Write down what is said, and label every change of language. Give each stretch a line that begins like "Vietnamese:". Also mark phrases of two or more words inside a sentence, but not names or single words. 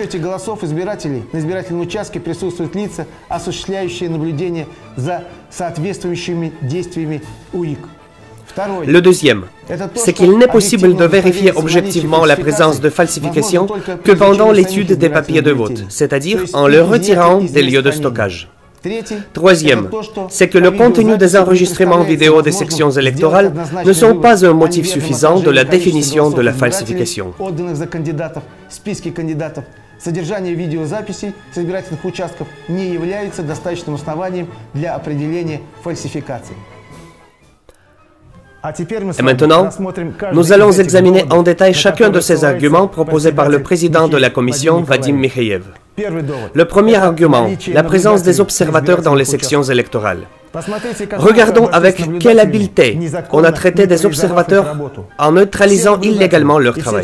French: Le deuxième, c'est qu'il n'est possible de vérifier objectivement la présence de falsification que pendant l'étude des papiers de vote, c'est-à-dire en le retirant des lieux de stockage. Troisième, c'est que le contenu des enregistrements vidéo des sections électorales ne sont pas un motif suffisant de la définition de la falsification.
Russian: Содержание видеозаписей с избирательных участков не является достаточным основанием для определения фальсификации.
French: Et maintenant, nous allons examiner en détail chacun de ces arguments proposés par le président de la commission, Vadim Mikheyev. Le premier argument, la présence des observateurs dans les sections électorales. Regardons avec quelle habileté on a traité des observateurs en neutralisant illégalement leur travail.